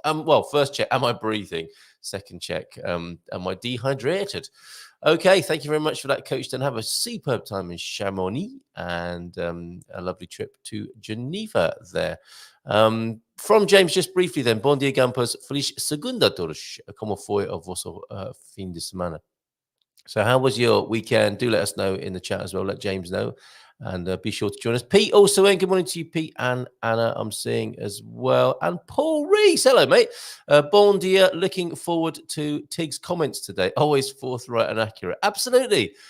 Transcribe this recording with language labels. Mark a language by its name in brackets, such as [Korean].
[English] Well, first check, am I breathing? Second check, am I dehydrated? Okay, thank you very much for that, Coach. Then have a superb time in Chamonix and a lovely trip to Geneva there. From James, just briefly then, [Portuguese] bom dia, [English] Gampers. [Portuguese] Feliz segunda a todos. Como foi o vosso fim de semana? [English] So how was your weekend? Do let us know in the chat as well. Let James know. And be sure to join us. Pete also in. Good morning to you, Pete and Anna. I'm seeing as well. And Paul Rees. Hello, mate. [Portuguese] Bon dia. [English] Looking forward to Tig's comments today. Always forthright and accurate. Absolutely.